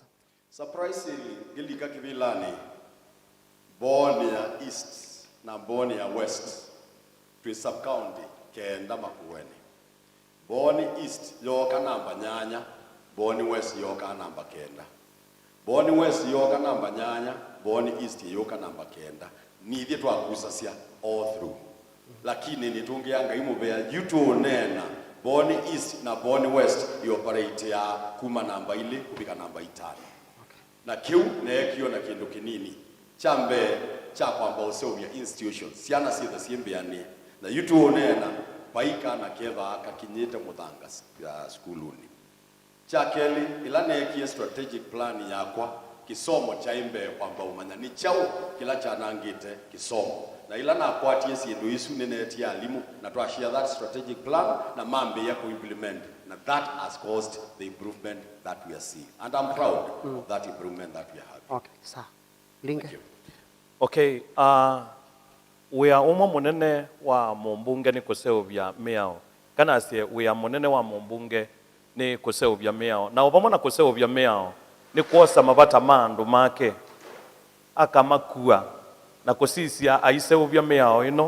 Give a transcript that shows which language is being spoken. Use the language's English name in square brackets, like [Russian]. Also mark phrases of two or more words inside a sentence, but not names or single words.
[Kamba] Surprisingly gilika kivilani Mbooni ya East na Mbooni ya West twi sub county kenda Makueni. Mbooni East yoka namba 8, Mbooni West yoka namba 9. Mbooni West yoka namba 8, Mbooni East yoka namba 9. Nithi twakusasya [English] all through. [Kamba] Lakini nitungianga imubea yutu nena Mbooni East na Mbooni West yoperate ya kuma namba 2 kubika namba 5. Na kiu nekio na kindu kinini chambe cha kwamba usovya institutions siana sitha siembeani na yutu nena paika na keva kakinyete muthanga skuluni chakeli ila nekie strategic plan yakwa kisomo cha imbe kwamba umanya ni chao kila chanangite kisomo na ila na kwatie sindu isu neneti ya alimu na twashare [English] that strategic plan [Kamba] na mambe ya kuimplement na [English] that has caused the improvement that we are seeing and I'm proud of that improvement that we are having. [Kamba] Okay, sawa. Linga. Okay, wia umwe munene wa mumbunge ni kuseuvya miao kana asie wia munene wa mumbunge ni kuseuvya miao na upamwe na kuseuvya miao ni kuosa mabata mandu make akamakua na kusisia aiseuvya miao ino